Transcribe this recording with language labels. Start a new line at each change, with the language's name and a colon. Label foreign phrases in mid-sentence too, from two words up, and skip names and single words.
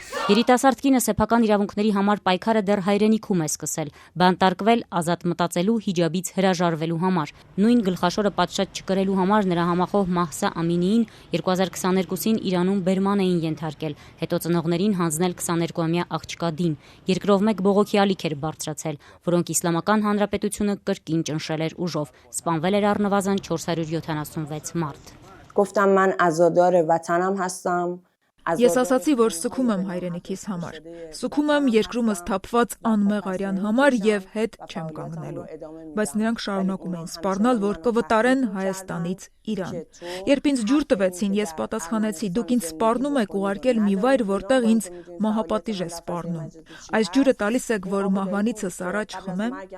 Armenian: Երիտասարդ կինը սեփական իրավունքների համար պայքարը դեռ հայրենիքում է սկսել, բանտարկվել ազատ մտածելու, հիջաբից հրաժարվելու համար։ Նույն գլխաշորը պատշաճ չկրելու համար նրա համախոհ Մահսա Ամինիին 2022-ին Իրանում բերման էին ենթարկել, հետո ծնողներին հանձնել 22-ամյա աղջկա Դին։ Երկրով մեկ բողոքի ալիք էր բարձրացել, որոնք Իսլամական Հանրապետությունը կրկին ճնշել էր ուժով։ Սպանվել էր առնվազն 476 մարդ։
Persian: گفتم من عزادار وطنم هستم.
Armenian: Ես ասացի, որ սգում եմ հայրենիքիս համար, սգում եմ երկրումս թափված անմեղ արյան համար եւ հետ չեմ կանգնելու, բայց նրանք շարունակում էին սպառնալ, որ կվտարեն Հայաստանից Իրան։ Երբ ինձ ջուր տվեցին, ես պատասխանեցի, դուք ինձ սպառնում եք ուղարկել մի վայր, որտեղ ինձ մահապատիժ է սպառնում։ Այս ջուրը տալիս եք, որ մահվանիցս առաջ խմեմ։